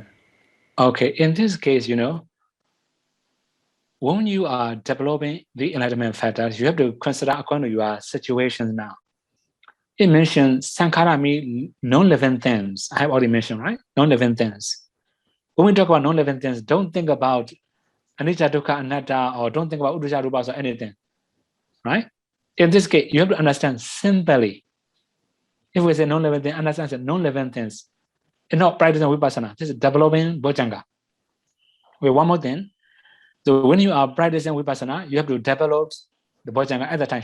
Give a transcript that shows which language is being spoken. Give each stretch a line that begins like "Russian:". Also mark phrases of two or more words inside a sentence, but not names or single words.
English: Okay, in this case, when you are developing the enlightenment factors, you have to consider according to your situation now. It mentions Sankhara means non-living things. I have already mentioned, right? Non-living things. When we talk about non-living things, don't think about
Pali: anicca, dukkha, anatta,
English: or don't think about
Pali: uddhacca, rupas,
English: or anything, right? In this case, you have to understand simply. If we say non-living things, understand that non-living things. It's not practicing vipassana. This is developing bojjhanga. Okay, one more thing. So when you are practicing vipassana, you have to develop the bojjhanga at the time.